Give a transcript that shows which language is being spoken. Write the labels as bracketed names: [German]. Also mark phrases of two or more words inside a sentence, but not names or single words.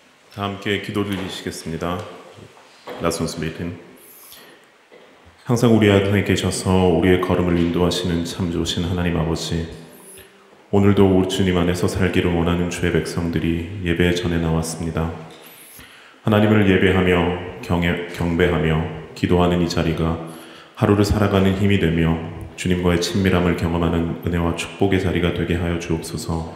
[Korean] 다 함께 기도 드리시겠습니다. [German] Lass uns beten. [Korean] 항상 우리 안에 계셔서 우리의 걸음을 인도하시는 참 좋으신 하나님 아버지, 오늘도 우리 주님 안에서 살기를 원하는 주의 백성들이 예배 전에 나왔습니다. 하나님을 예배하며 경배하며 기도하는 이 자리가 하루를 살아가는 힘이 되며 주님과의 친밀함을 경험하는 은혜와 축복의 자리가 되게 하여 주옵소서.